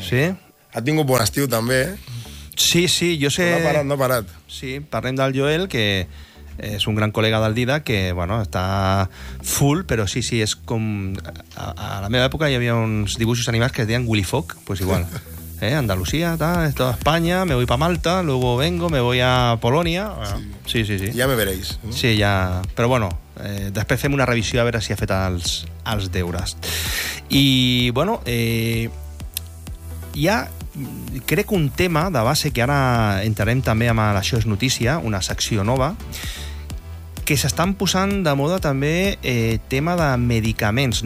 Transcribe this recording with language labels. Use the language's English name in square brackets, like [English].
[Catalan] Sí? Ha tingut bon estiu, també. Sí, sí, jo sé... No ha parat. Sí, parlem del Joel, que és un gran col·lega del Dida, que, bueno, està full, però sí, sí, és com... A la meva època hi havia uns dibuixos animats que es deien Willy Fogg, [Spanish] pues igual. Andalusia, tal, estoy en España, me voy para Malta, luego vengo, me voy a Polonia... [Catalan] Bueno, sí, sí, sí. [Spanish] Ya me veréis. [Catalan] ¿No? Sí, ja... Però, bueno, després fem una revisió a veure si ha fet els deures. I, bueno... Hi ha, crec, un tema de base que ara entrarem també amb Això és notícia, una secció nova, que s'estan posant de moda també tema de medicaments.